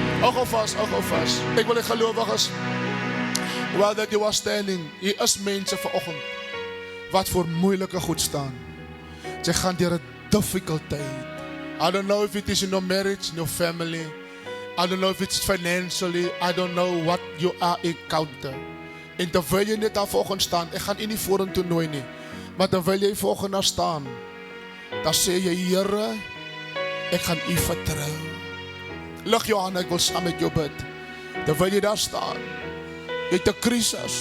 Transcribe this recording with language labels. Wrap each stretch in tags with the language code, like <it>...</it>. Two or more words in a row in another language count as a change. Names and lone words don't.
<af>Hou gou vas, hou gou vas. Ek wil die gelowiges,</af> <en>while that you are standing,</en> <af>hier is mense vanoggend wat voor moeilike goed staan. Sy gaan deur 'n difficult tyd.</af> <en>I don't know if it is in your marriage, in your family. I don't know if it's financially. I don't know what you are encounter.</en> <af>En terwyl jy net daar vanoggend staan, ek gaan u nie vorentoe nooi nie, maar terwyl jy vanoggend daar staan, dan sê jy, Here, ek gaan u vertrou. Lig jou aan, ek wil saam met jou bid. Terwyl jy daar staan, jy het 'n krisis.</af>